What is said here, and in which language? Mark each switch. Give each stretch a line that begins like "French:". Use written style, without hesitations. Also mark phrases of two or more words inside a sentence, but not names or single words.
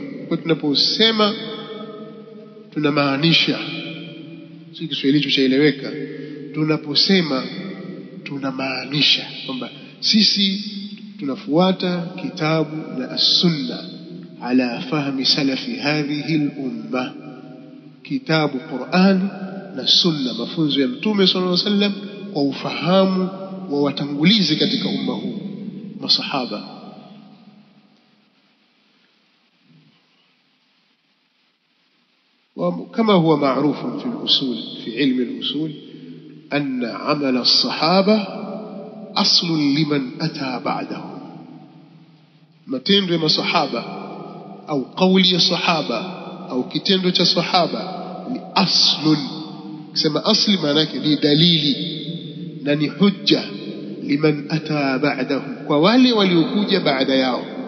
Swahili: Kwa tunaposema tunamaanisha, si Kiswahili chaeleweka, tunaposema tunamaanisha kwamba sisi tunafuata kitabu na
Arabic: السنة على فهم سلف هذه الأمة,
Swahili: kitabu Qur'an na sunna, mafunzo ya Mtume
Arabic: صلى الله عليه وسلم
Swahili: kwa ufahamu wa watangulizi katika umma huu, masahaba.
Arabic: وكما هو معروف في الأصول، في علم الأصول، أن عمل الصحابة أصل لمن أتى بعدهم.
Swahili: matendo ya masahaba au kauli ya sahaba au kitendo cha sahaba ni aslun. Kusema asli maana yake ni dalili na ni hujja
Arabic: لمن أتى بعدهم,
Swahili: kwa wale waliokuja baada yao.